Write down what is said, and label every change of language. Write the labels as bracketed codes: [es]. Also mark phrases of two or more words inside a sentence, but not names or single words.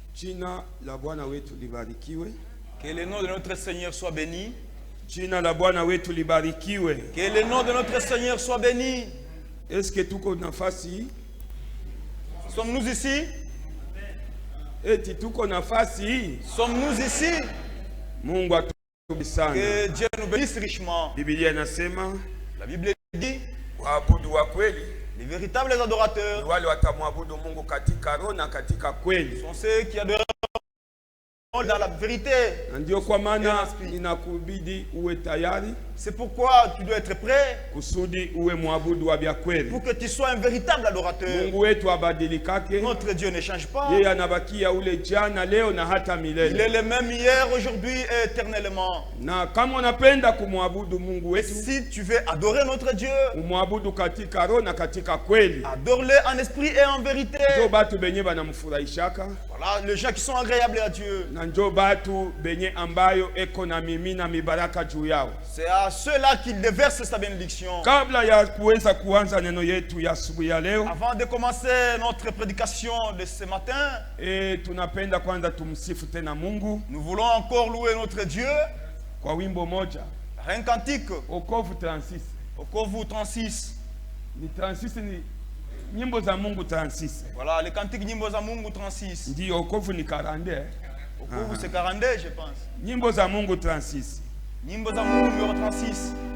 [sw] Jina la Bwana wetu libarikiwe. [fr] Que le nom de notre Seigneur soit béni. [sw] Jina la Bwana wetu libarikiwe. [fr] Que le nom de notre Seigneur soit béni. Est-ce que [sw] tuko nafasi? [fr] Sommes-nous ici? [sw] Eti tuko nafasi? [fr] Sommes-nous ici? [sw] Mungu atubariki sana. [fr] Que Dieu nous bénisse richement. [sw] Biblia inasema, [fr] La Bible dit, [sw] waabudu wa kweli [fr] les véritables adorateurs [sw] ni wale watamwabudu Mungu katika roho na katika kweli. [fr] sont ceux qui adorent dans la vérité. [sw] Ndio kwa maana inakubidi uwe tayari. [fr] C'est pourquoi tu dois être prêt [sw] Kusudi uwe mwabudu wa vya kweli. [fr] pour que tu sois un véritable adorateur. [sw] Mungu wetu abadilikake. [fr] Notre Dieu ne change pas. [sw] Yeye anabakia ule jana, leo na hata [fr] Il est [sw] milele. [fr] le même hier, aujourd'hui et éternellement. [sw] Na kama unapenda kumwabudu Mungu wetu, [fr] Si tu veux adorer notre Dieu, [sw] umwabudu katika roho na katika kweli. [fr] adore-le en esprit et en vérité. [sw] Njo batu benye banamfurahishaka. [fr] Voilà, les gens qui sont agréables à Dieu. [sw] Na njo batu benye ambayo eko na mimina mibaraka juu yao. [fr] C'est à ceux-là qu'il déverse sa bénédiction. [sw] Kabla ya kuweza kuanza neno yetu ya asubuhi ya leo, [fr] Avant de commencer notre prédication de ce matin, [sw] tunapenda kwanza tumsifu tena Mungu [fr] nous voulons encore louer notre Dieu. [sw] kwa wimbo moja, [fr] Un cantique, [sw] Wokovu 36. [fr] Okovu 36. [sw] Ni 36 ni nyimbo za Mungu 36. [fr] Voilà, le cantique Nyimbo za Mungu 36. [sw] Ndio Wokovu ni 42. [fr] Okovu c'est 42, je pense. [sw] Nyimbo za Mungu 36. [fr] Nyimbo za Mungu numéro 36.